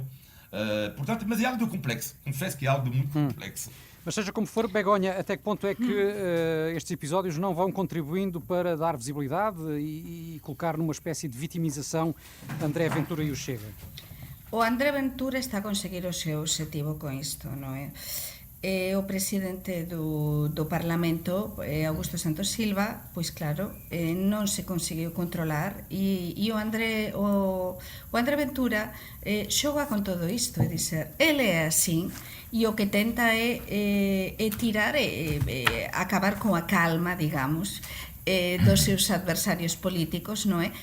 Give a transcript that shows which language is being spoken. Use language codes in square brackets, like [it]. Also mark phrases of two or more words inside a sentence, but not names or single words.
[pt] Portanto, mas é algo de complexo. Confesso que é algo de muito complexo. Mas seja como for, Begonha, até que ponto é que estes episódios não vão contribuindo para dar visibilidade e colocar numa espécie de vitimização André Ventura e o Chega? [gl] O André Ventura está a conseguir o seu objetivo con isto, non é? O presidente do Parlamento, Augusto Santos Silva, pois claro, non se conseguiu controlar e o André Ventura xoga con todo isto, [pt] é dizer, [gl] ele é así e o que tenta é tirar, acabar con a calma, digamos, dos seus adversarios políticos, non é?